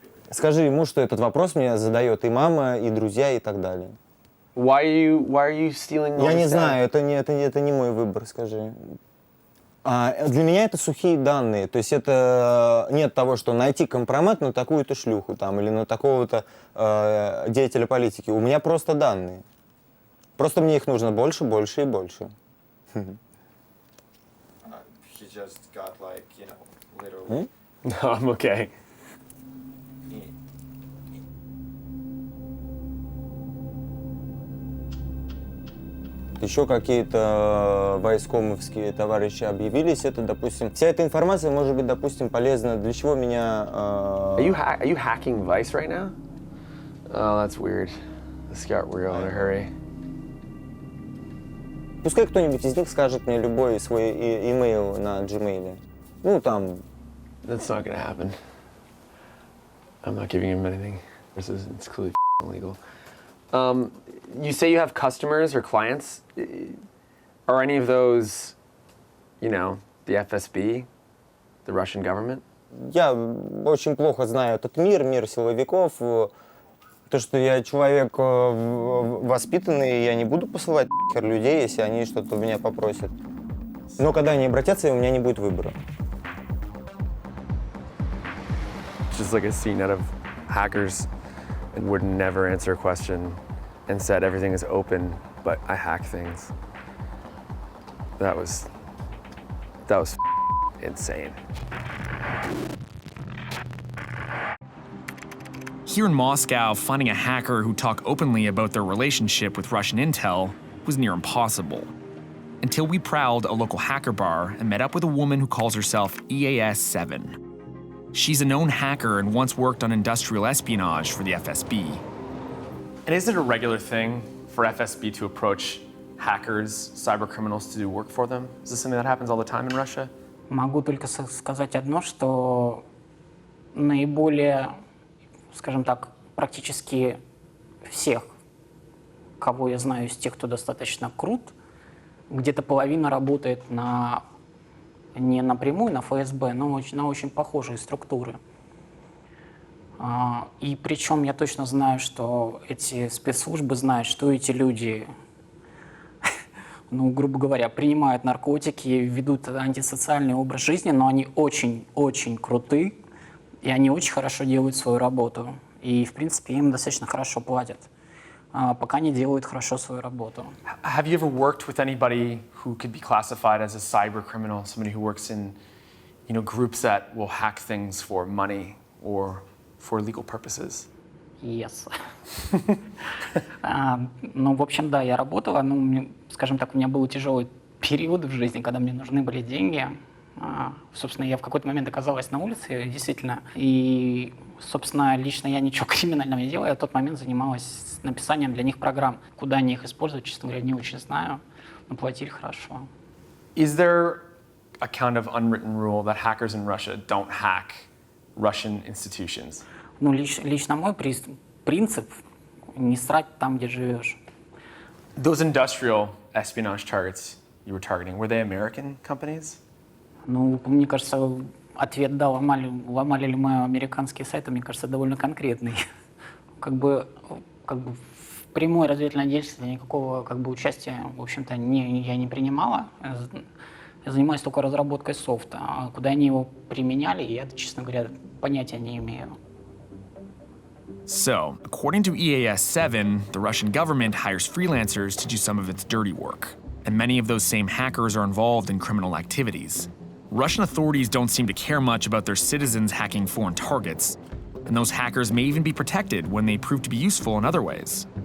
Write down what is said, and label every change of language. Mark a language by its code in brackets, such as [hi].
[ru] Скажи ему, что этот вопрос мне задает и мама, и друзья, и так далее. [en] Why are you stealing all [ru] Я не [en] this [ru] знаю, [en] data? [ru] это не мой выбор, скажи. Для меня это сухие данные, то есть это нет того, что найти компромат на такую-то шлюху там, или на такого-то деятеля политики. У меня просто данные. Просто мне их нужно больше, больше и больше. [en] He just got like, you know, literally. No, I'm okay. [ru] Еще какие-то войскомовские товарищи объявились. Это, допустим, вся эта информация может быть, допустим, полезна. Для чего меня... [en] Are you hacking Vice right now? Oh, that's weird. This got real in a hurry. [ru] Пускай кто-нибудь из них скажет мне любой свой имейл на Gmail. Ну, там... [en] That's not going to happen. I'm not giving him anything. It's clearly illegal. You say you have customers or clients. Are any of those, you know, the FSB, the Russian government? [ru] Я очень плохо знаю этот мир силовиков. То, что я человек воспитанный, я не буду посылать людей, если они что-то у меня попросят. Но когда они обратятся, у меня не будет выбора. [en] Just like a scene out of Hackers, and would never answer a question and said everything is open, but I hack things. That was insane. Here in Moscow, finding a hacker who talked openly about their relationship with Russian intel was near impossible. Until we prowled a local hacker bar and met up with a woman who calls herself EAS-7. She's a known hacker and once worked on industrial espionage for the FSB. And is it a regular thing for FSB to approach hackers, cyber criminals to do work for them? Is this something that happens all the time in Russia? [ru] Могу только сказать одно, что наиболее, скажем так, практически всех, кого я знаю из тех, кто достаточно крут, где-то половина работает не напрямую на ФСБ, но на очень похожие структуры. И причем я точно знаю, что эти спецслужбы знают, что эти люди, ну, грубо говоря, принимают наркотики, ведут антисоциальный образ жизни, но они очень-очень круты, и они очень хорошо делают свою работу. И, в принципе, им достаточно хорошо платят, пока они делают хорошо свою работу. [en] Have you ever worked with anybody who could be classified as a cyber criminal, somebody who works in, you know, groups that will hack things for money or for legal purposes? Yes. [ru] Ну, в общем, да, я работала. Ну, скажем так, у меня был тяжелый период в жизни, когда мне нужны были деньги. Собственно, я в какой-то момент оказалась на улице, действительно. И, собственно, лично я ничего криминального не делала. Я в тот момент занималась написанием для них программ. Куда они их используют, честно говоря, не очень знаю. Но платили хорошо. [en] Is there a kind of unwritten rule that hackers in Russia don't hack Russian institutions? [ru] Ну, лично мой принцип — не срать там, где живешь. [en] Those industrial espionage targets you were targeting, were they American companies? [ru] Ну, мне кажется, ответ, да, ломали ли мы американские сайты, мне кажется, довольно конкретный. Как бы в прямой разведывательной деятельности никакого участия, в общем-то, я не принимала. Я занимаюсь только разработкой софта. А куда они его применяли, я, честно говоря, понятия не имею. [en] So, according to EAS-7, the Russian government hires freelancers to do some of its dirty work. And many of those same hackers are involved in criminal activities. Russian authorities don't seem to care much about their citizens hacking foreign targets. And those hackers may even be protected when they prove to be useful in other ways.